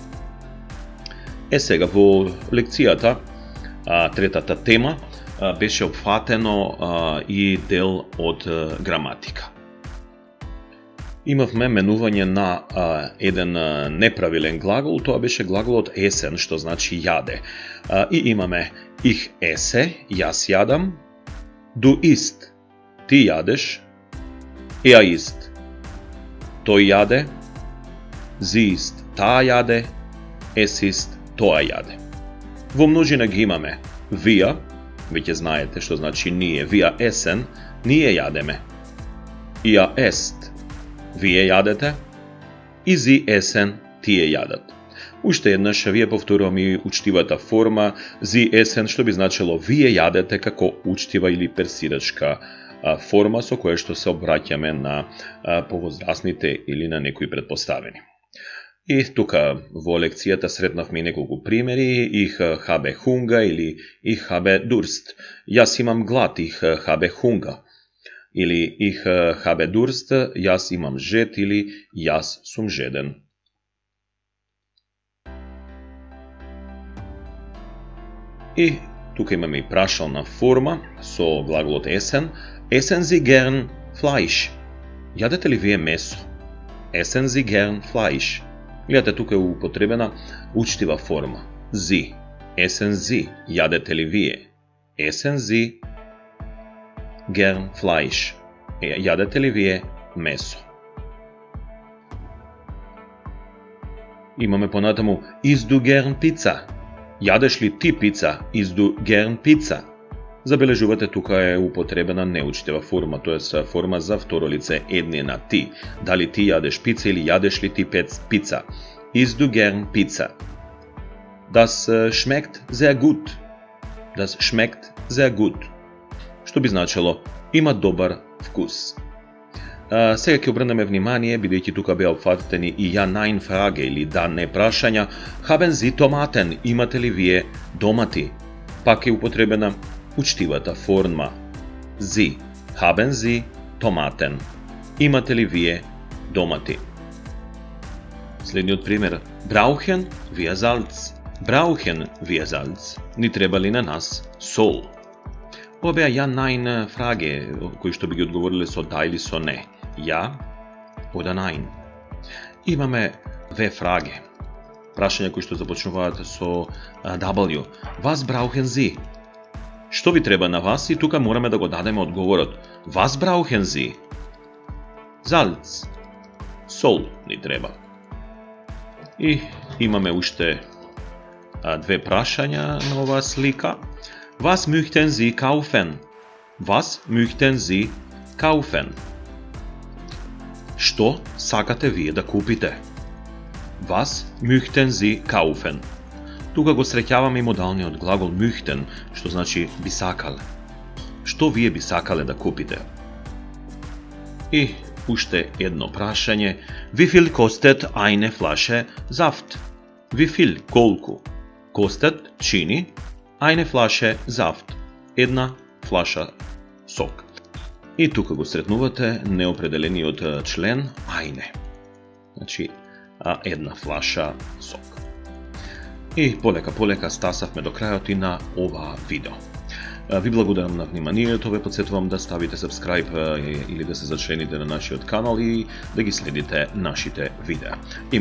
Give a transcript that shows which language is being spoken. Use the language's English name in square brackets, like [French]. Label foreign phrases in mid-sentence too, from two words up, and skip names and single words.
[Macedonian] Сега во лекцијата, третата тема, беше опфатено и дел од граматика. Имавме менување на еден неправилен глагол, тоа беше глаголот essen, што значи јаде. И имаме [German] ich esse, [Macedonian] јас јадам, [German] du isst, [Macedonian] ти јадеш, isst, тој јаде, [German] sie isst, [Macedonian] таа јаде, [German] es isst, [Macedonian] тоа јаде. Во множина ги имаме wir, веќе знаете што значи ние, [German] wir essen, [Macedonian] ние јадеме. [German] Ihr esst, [Macedonian] вие јадете, и [German] sie essen, [Macedonian] тие јадат. Уште еднаш вие повторувам и учтивата форма [German] sie essen, [Macedonian] што би значило вие јадете, како учтива или персирачка форма со која што се обраќаме на повозрасните или на некои предпоставени. И тука во лекцијата сретнавме и неколку примери. [German] Ich habe Hunger или ich habe Durst. [Macedonian] Јас имам глад, [German] ich habe Hunger. Или ich habe Durst, [Macedonian] јас имам жед или јас сум жеден. И тука имаме и прашална форма со глаголот essen. [German] Essen Sie gern Fleisch? [Macedonian] Јадете ли вие месо? [German] Essen Sie gern Fleisch? [Macedonian] Гледате, тука е употребена учтива форма. [German] Sie. Essen Sie. [Macedonian] Јадете ли вие? [German] Essen Sie gern Fleisch. [Macedonian] Јадете ли вие месо? Имаме понатаму [German] Isst du gern Pizza? [Macedonian] Јадеш ли ти пица? [German] Isst du gern Pizza? [Macedonian] Забележувате, тука е употребена неучтива форма, тоа е форма за второ лице едни на ти. Дали ти јадеш пица или јадеш ли ти пица? [German] Isst du gern Pizza? Das schmeckt sehr gut. Das schmeckt sehr gut. [Macedonian] Што би значило има добар вкус. Сега ќе обрнеме внимание, бидејќи тука беа опфатени и [German] ja-nein Frage [Macedonian] или да-не прашања. [German] Haben Sie Tomaten? [Macedonian] Имате ли вие домати? Пак е употребена учтивата форма. [German] Sie. Haben Sie Tomaten? [Macedonian] Имате ли вие домати? Следниот пример. [German] Brauchen wir Salz? Brauchen wir Salz? [Macedonian] Ни треба ли на нас сол? Ова беа [German] ja nein Frage, [Macedonian] кои што би ги одговориле со да или со не. [German] Ja oder nein. [Macedonian] Имаме две фраге. Прашања кои што започнуваат со W. [German] Was brauchen Sie? [Macedonian] Што ви треба на вас? И тука мораме да го дадеме одговорот. [German] Was brauchen Sie? Salz. [Macedonian] Сол ни треба. И имаме уште две прашања на оваа слика. [German] Was möchten Sie kaufen? Was möchten Sie kaufen? [Macedonian] Што сакате вие да купите? [German] Was möchten Sie kaufen? [Macedonian] Тука го среќаваме и модалниот глагол möchten, што значи би сакале. Што вие би сакале да купите? И уште едно прашање. [German] Wie viel kostet eine Flasche Saft? Wie viel, колку? Kostet, чини, eine Flasche Saft, [Macedonian] една флаша сок. И тука го сретнувате неопределениот член eine. Значи, една флаша сок. И полека стасавме до крајот и на ова видео. Ви благодарам на вниманието, ве подсетувам да ставите subscribe или да се зачлените на нашиот канал и да ги следите нашите видеа.